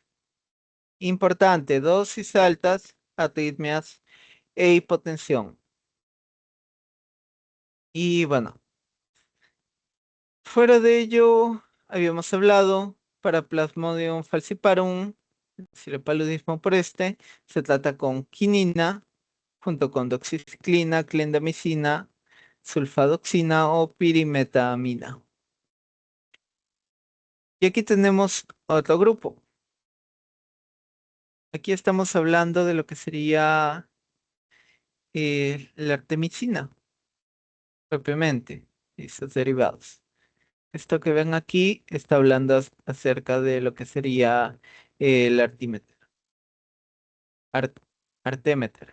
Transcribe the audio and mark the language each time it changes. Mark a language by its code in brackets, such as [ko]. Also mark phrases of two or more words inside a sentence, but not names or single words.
[es] Importante, dosis altas, arritmias e hipotensión. Y bueno, fuera de ello, habíamos hablado para Plasmodium falciparum, es decir, el paludismo por este, se trata con quinina, junto con doxiciclina, clindamicina, sulfadoxina o pirimetamina. Y aquí tenemos otro grupo. Aquí estamos hablando de lo que sería la artemisina, propiamente, y sus derivados. Esto que ven aquí está hablando acerca de lo que sería el artímeter, art- artémeter.